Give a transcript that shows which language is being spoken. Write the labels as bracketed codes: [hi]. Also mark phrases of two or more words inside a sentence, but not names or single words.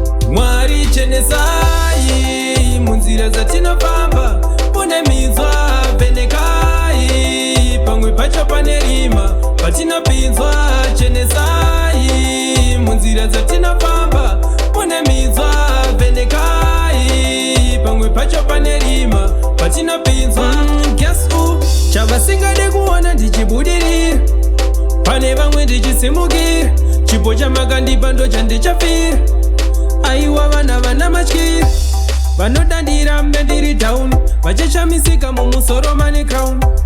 [sn] Mwari, chenesai munzira dzatinofamba, mune minzwa vhenekai, pamwe pacho pane rima, patinopinzwa chenesai. Munzira dzatinofamba, mune minzwa, vhenekai. Pamwe pacho pane rima, patinopinzwa. [en] Mm, guess who? [sn] Chavasingade kuona ndichibudirira. Pane vamwe ndichisimukira. Chipo chamakandipa ndo chandichafira. Aiwa vana vana matyira. Vanodandira mbe ndiri down. Vachishamisika mumusoro mane crown.